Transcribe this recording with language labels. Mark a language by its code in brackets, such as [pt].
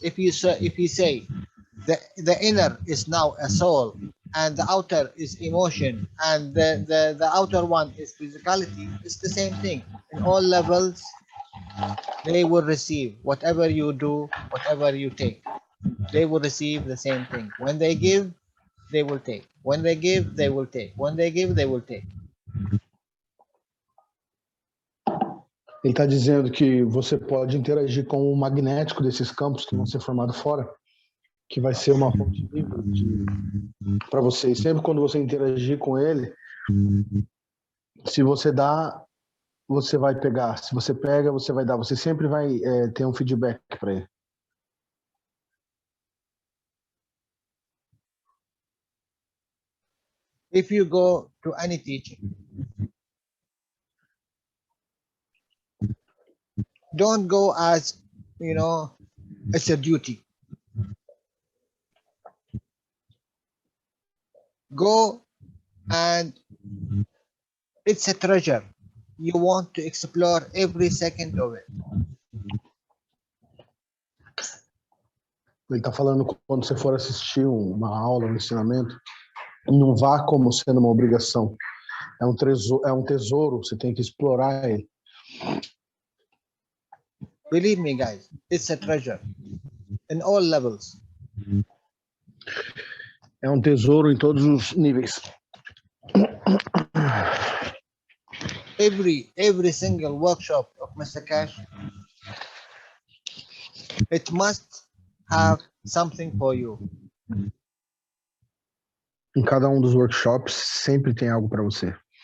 [en] If you say the inner is now a soul and the outer is emotion and the outer one is physicality, it's the same thing. In all levels, they will receive whatever you do, whatever you take. They will receive the same thing. When they give, they will take. When they give, they will take. When they give, they will take. [pt] Ele está dizendo que você pode interagir com o magnético desses campos que vão ser formados fora, que vai ser uma fonte livre para você. E sempre quando você interagir com ele, se você dá, você vai pegar. Se você pega, você vai dar. Você sempre vai ter um feedback para ele. [en] If you go to any teaching, don't go as, it's a duty. Go and it's a treasure. You want to explore every second of it. [pt] Ele está falando que quando você for assistir uma aula, um ensinamento, não vá como sendo uma obrigação. É um tesouro, você tem que explorar ele. [en] Believe me, guys, it's a treasure in all levels. [pt] É um tesouro em todos os níveis. [en] Every single workshop of Mr. Cash, it must have something for you. [pt] Em cada um dos workshops sempre tem algo para você.